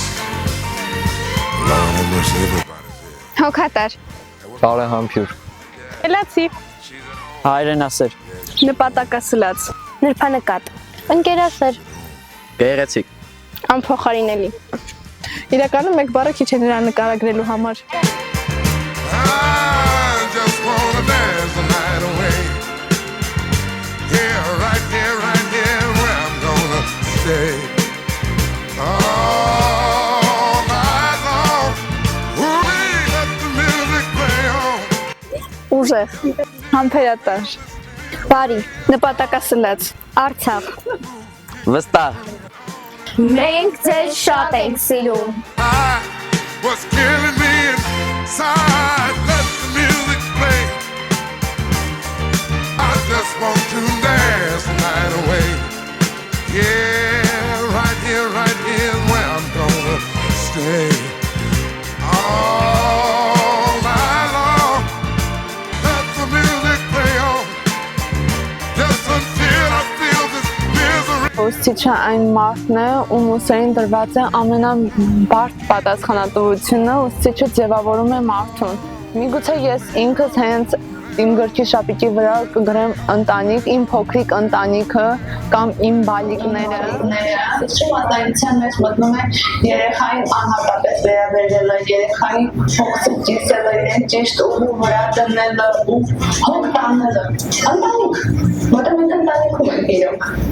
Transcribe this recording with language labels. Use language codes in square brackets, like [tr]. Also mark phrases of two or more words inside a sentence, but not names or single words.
[en] Lord have mercy, everybody. [hy] Հոգատար։ Բարեհամբույր։ Էլացի։ Հայրենասեր։ Նպատակասլաց։ Նրբանկատ։ Ընկերասեր։ Գեղեցիկ։ Անփոխարինելի։ Իրականում մեկ բառը քիչ է նրան նկարագրելու համար։ [en] Just wanna dance the night away. Yeah, right here, where I'm gonna stay. All night long. Let the music play on. [hy] Ուժեղ, համբերատար, բարի, նպատակասլաց, Արցախ, Վստահ, Մենք ձեզ շատ ենք սիրում։ [en] What's killing me inside? Let the music play. I just want to dance the night away. Yeah, right here where I'm gonna stay. All night long. Let the music play on. Just until I feel this misery. [hy] Ոստիչը այն մարդն է, ում ուսերին դրված է ամենաբարդ պատասխանատվությունը, ոստիչը ձևավորում է մարդուն։ Միգուցե ես ինքս հենց իմ գրքի շապիկի վրա կգրեմ ընտանիք, իմ փոքրիկ ընտանիքը կամ իմ բալիկները։ Շրջանավարտության մեջ մտնում է երեխային անհատապես վերաբերելը, երեխային փոքրիկ կիսելը, իրեն ճիշտ ուղու վրա դնելը ու հոգ տանելը։ Ընտանիք, որտեղ մենք ընտանիքում ենք իրոք։